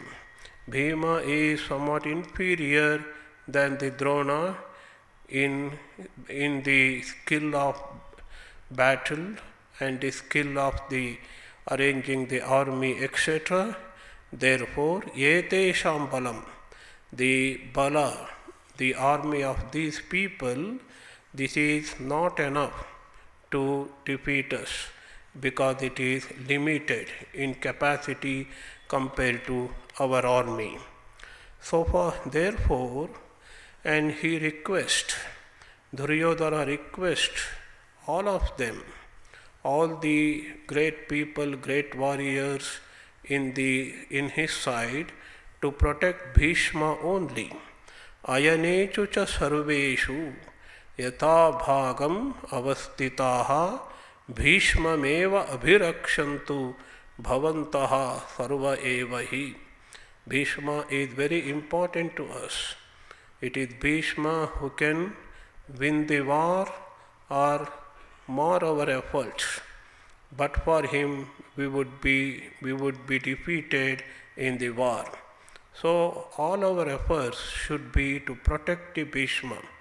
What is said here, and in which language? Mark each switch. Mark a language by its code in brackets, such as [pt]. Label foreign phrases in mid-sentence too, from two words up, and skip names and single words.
[en] Bhima is somewhat inferior than the Drona in the skill of battle and the skill of the arranging the army, etc. Therefore, [sa] एतेषां बलम्, [en] the bala, the army of these people, this is not enough to defeat us because it is limited in capacity compared to our army. So far, therefore, and he requests, Duryodhana requests all of them, all the great people, great warriors in his side, to protect Bhishma only. [sa] अयनेषु च सर्वेषु यथा भागम् अवस्थिताः भीष्ममेव अभिरक्षन्तु भवन्तः सर्व एवहि. [en] Bhishma is very important to us. It is Bhishma who can win the war or mar our efforts. But for him, we would be defeated in the war. So all our efforts should be to protect the Bhishma.